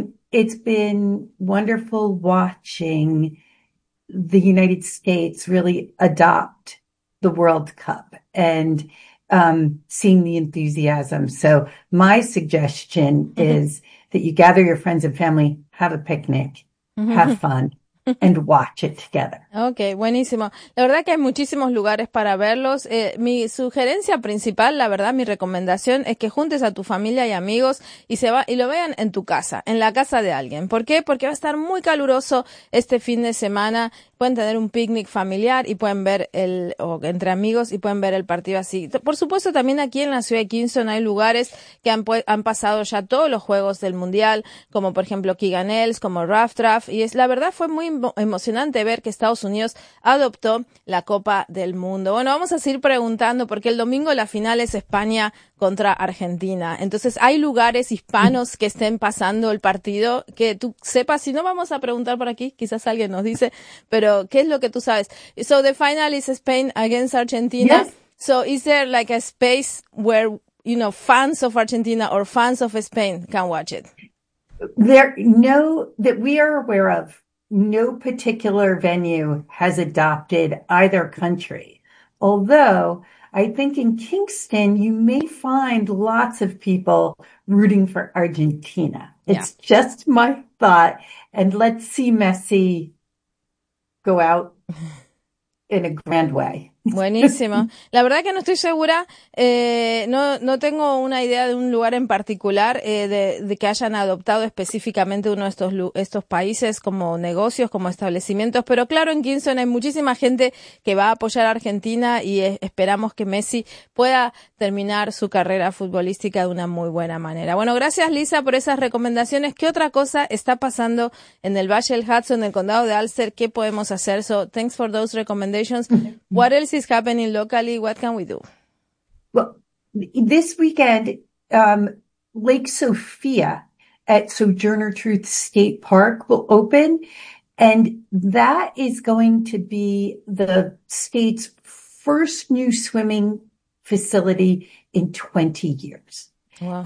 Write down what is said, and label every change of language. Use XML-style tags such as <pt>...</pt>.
<en>It's been wonderful watching the United States really adopt the World Cup and seeing the enthusiasm. So my suggestion is that you gather your friends and family, have a picnic, have fun, and watch it together.</en> <es>Okay, buenísimo. La verdad que hay muchísimos lugares para verlos. Mi sugerencia principal, la verdad, mi recomendación es que juntes a tu familia y amigos y lo vean en tu casa, en la casa de alguien. ¿Por qué? Porque va a estar muy caluroso este fin de semana. Pueden tener un picnic familiar y pueden ver entre amigos y pueden ver el partido así. Por supuesto, también aquí en la ciudad de Kingston hay lugares que han pasado ya todos los juegos del Mundial, como por ejemplo Keegan Ailes, como Rough Draft, y la verdad fue muy emocionante ver que Estados Unidos adoptó la Copa del Mundo. Bueno, vamos a seguir preguntando porque el domingo la final es España contra Argentina. Entonces, ¿hay lugares hispanos que estén pasando el partido que tú sepas? Si no, vamos a preguntar por aquí, quizás alguien nos dice, pero ¿qué es lo que tú sabes?</es> <en>So the final is Spain against Argentina. Yes. So is there like a space where, you know, fans of Argentina or fans of Spain can watch it? That we are aware of, no particular venue has adopted either country. Although I think in Kingston, you may find lots of people rooting for Argentina. It's yeah. Just my thought. And let's see Messi go out in a grand way.</en> <es>Buenísimo. La verdad que no estoy segura, no tengo una idea de un lugar en particular de que hayan adoptado específicamente uno de estos países como negocios, como establecimientos, pero claro, en Kingston hay muchísima gente que va a apoyar a Argentina y esperamos que Messi pueda terminar su carrera futbolística de una muy buena manera. Bueno, gracias Lisa por esas recomendaciones. ¿Qué otra cosa está pasando en el Valle del Hudson, en el condado de Alster? ¿Qué podemos hacer?</es> <en>So, thanks for those recommendations. What else is happening locally? What can we do? Well, this weekend, Lake Sophia at Sojourner Truth State Park will open, and that is going to be the state's first new swimming facility in 20 years. Wow.</en>